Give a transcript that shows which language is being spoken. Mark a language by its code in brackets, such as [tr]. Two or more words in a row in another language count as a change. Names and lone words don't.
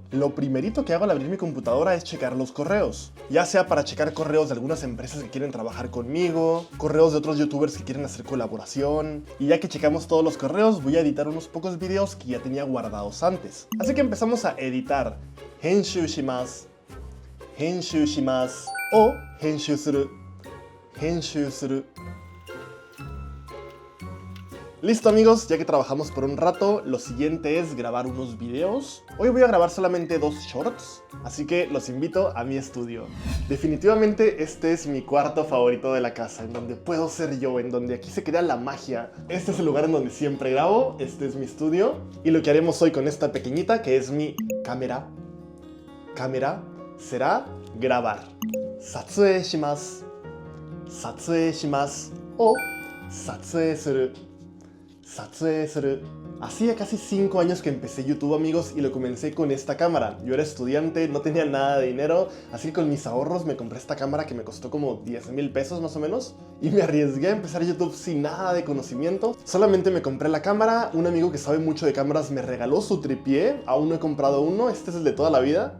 [es] Lo primerito que hago al abrir mi computadora es checar los correos. Ya sea para checar correos de algunas empresas que quieren trabajar conmigo, correos de otros youtubers que quieren hacer colaboración. Y ya que checamos todos los correos, voy a editar unos pocos videos que ya tenía guardados antes. Así que empezamos a editar. [ja] 編集します. 編集します o 編集する. 編集する. [es] Listo amigos, ya que trabajamos por un rato, lo siguiente es grabar unos videos. Hoy voy a grabar solamente 2 shorts, así que los invito a mi estudio. Definitivamente este es mi cuarto favorito de la casa, en donde puedo ser yo, en donde aquí se crea la magia. Este es el lugar en donde siempre grabo, este es mi estudio. Y lo que haremos hoy con esta pequeñita, que es mi cámara, será grabar. [ja] 撮影します。撮影します o 撮影する. 撮影する. [es] Hacía casi 5 años que empecé YouTube, amigos, y lo comencé con esta cámara. Yo era estudiante, no tenía nada de dinero, así que con mis ahorros me compré esta cámara que me costó como 10,000 pesos más o menos, y me arriesgué a empezar YouTube sin nada de conocimiento. Solamente me compré la cámara, un amigo que sabe mucho de cámaras me regaló su tripié, aún no he comprado uno, este es el de toda la vida.